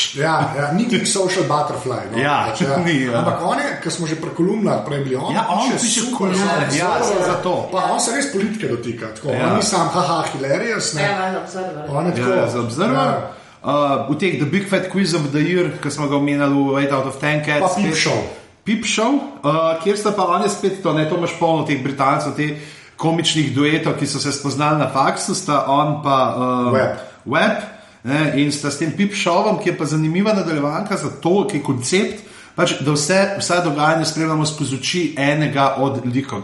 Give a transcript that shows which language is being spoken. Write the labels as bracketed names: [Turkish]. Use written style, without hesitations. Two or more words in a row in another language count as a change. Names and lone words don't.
[Slovenian] Ni [English] social butterfly. [Slovenian] No? Ni. Ampak on je, ko smo že pri kolumnah prej bili, on piše kolumne. On se res politike dotika. Tako. On ni sam, hilarious. On je tako. Za Observer. V teh The Big Fat Quiz of the Year, ki smo ga omenjali v 8 out of 10 Cats. Pa Peep Show, kjer sta pa oni spet to imaš polno teh Britancev, teh komičnih duetov, ki so se spoznali na faksu, sta on pa Web, in sta s tem Peep Showom, ki je pa zanimiva nadaljevanka za to, ki je koncept, pač, da vse dogajanje spremljamo skozi oči enega od likov.